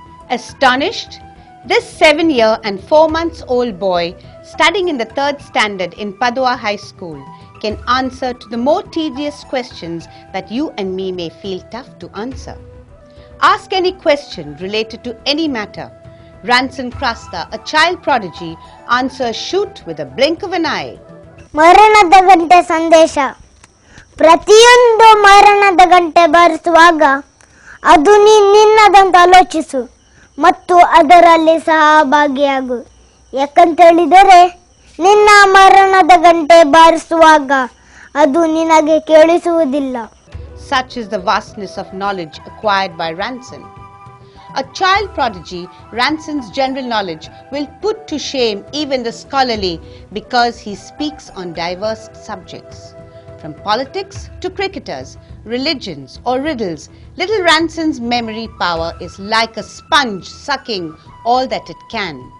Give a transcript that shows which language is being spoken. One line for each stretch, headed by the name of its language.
English: Astonished, this 7-year and 4-month-old boy studying in the 3rd standard in Padua High School can answer to the more tedious questions that you and me may feel tough to answer. Ask any question related to any matter. Ronson Krasta, a child prodigy, answers shoot with a blink of an eye.
Kannada: ಮರಣದ ಗಂಟೆ ಸಂದೇಶ. ಪ್ರತಿಯೊಂದು ಮರಣದ ಗಂಟೆ ಬಾರಿಸುವಾಗ ಅದು ನಿನ್ನದಂತ ಆಲೋಚಿಸು ಮತ್ತು ಅದರಲ್ಲಿ ಸಹಭಾಗಿಯಾಗು. ಯಾಕಂತೇಳಿದರೆ ನಿನ್ನ ಮರಣದ ಗಂಟೆ ಬಾರಿಸುವಾಗ ಅದು ನಿನಗೆ ಕೇಳಿಸುವುದಿಲ್ಲ.
English: Such is the vastness of knowledge acquired by Ronson. A child prodigy, Ronson's general knowledge will put to shame even the scholarly because he speaks on diverse subjects. From politics to cricketers, religions or riddles, little Ronson's memory power is like a sponge sucking all that it can.